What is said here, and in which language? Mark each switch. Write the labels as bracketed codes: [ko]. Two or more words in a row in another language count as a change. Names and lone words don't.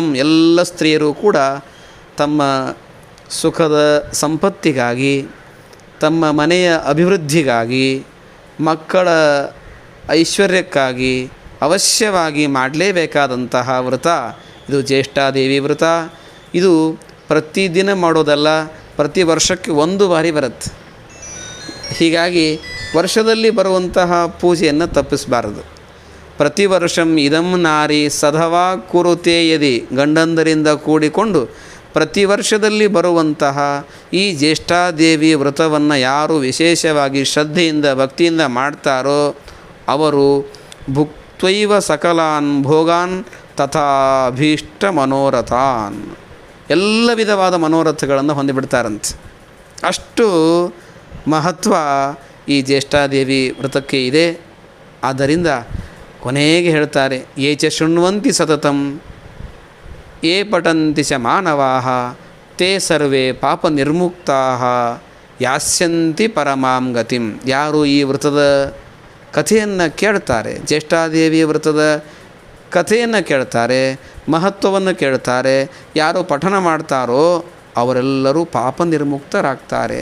[kn] ಎಲ್ಲ ಸ್ತ್ರೀಯರು ಕೂಡ ತಮ್ಮ ಸುಖದ ಸಂಪತ್ತಿಗಾಗಿ, ತಮ್ಮ ಮನೆಯ ಅಭಿವೃದ್ಧಿಗಾಗಿ, ಮಕ್ಕಳ ಐಶ್ವರ್ಯಕ್ಕಾಗಿ ಅವಶ್ಯವಾಗಿ ಮಾಡಲೇಬೇಕಾದಂತಹ ವ್ರತ ಇದು ಜ್ಯೇಷ್ಠಾದೇವಿ ವ್ರತ. ಇದು ಪ್ರತಿದಿನ ಮಾಡೋದಲ್ಲ, ಪ್ರತಿ ವರ್ಷಕ್ಕೆ ಒಂದು ಬಾರಿ ಬರುತ್ತೆ. ಹೀಗಾಗಿ ವರ್ಷದಲ್ಲಿ ಬರುವಂತಹ ಪೂಜೆಯನ್ನು ತಪ್ಪಿಸಬಾರದು. [sa] ಪ್ರತಿ ವರ್ಷಂ ಇದಂ ನಾರಿ ಸಧವಾ ಕುರುತೆ ಯದಿ. [kn] ಗಂಡಂದರಿಂದ ಕೂಡಿಕೊಂಡು ಪ್ರತಿ ವರ್ಷದಲ್ಲಿ ಬರುವಂತಹ ಈ ಜ್ಯೇಷ್ಠಾದೇವಿ ವ್ರತವನ್ನು ಯಾರು ವಿಶೇಷವಾಗಿ ಶ್ರದ್ಧೆಯಿಂದ ಭಕ್ತಿಯಿಂದ ಮಾಡ್ತಾರೋ ಅವರು [sa] ಭುಕ್ತ್ವೈವ ಸಕಲಾನ್ ಭೋಗಾನ್ ತಥಾಭೀಷ್ಟ ಮನೋರಥಾನ್. [kn] ಎಲ್ಲ ವಿಧವಾದ ಮನೋರಥಗಳನ್ನು ಹೊಂದಿಬಿಡ್ತಾರಂತೆ. ಅಷ್ಟು ಮಹತ್ವ ಈ ಜ್ಯೇಷ್ಠಾದೇವಿ ವ್ರತಕ್ಕೆ ಇದೆ. ಆದ್ದರಿಂದ ಕೊನೆಗೆ ಹೇಳ್ತಾರೆ, [sa] ಯೇ ಚ ಶೃಣ್ವಂತಿ ಸತತಂ ಯೇ ಪಠಂತಿ ಚ ಮಾನವಾಃ ತೇ ಸರ್ವೇ ಪಾಪ ನಿರ್ಮುಕ್ತಾಃ ಯಾಸ್ಯಂತಿ ಪರಮಾಂ ಗತಿಂ. [kn] ಯಾರು ಈ ವ್ರತದ ಕಥೆಯನ್ನು ಕೇಳ್ತಾರೆ, ಜ್ಯೇಷ್ಠಾದೇವಿಯ ವ್ರತದ ಕಥೆಯನ್ನು ಕೇಳ್ತಾರೆ, ಮಹತ್ವವನ್ನು ಕೇಳ್ತಾರೆ, ಯಾರು ಪಠನ ಮಾಡ್ತಾರೋ ಅವರೆಲ್ಲರೂ ಪಾಪ ನಿರ್ಮುಕ್ತರಾಗ್ತಾರೆ.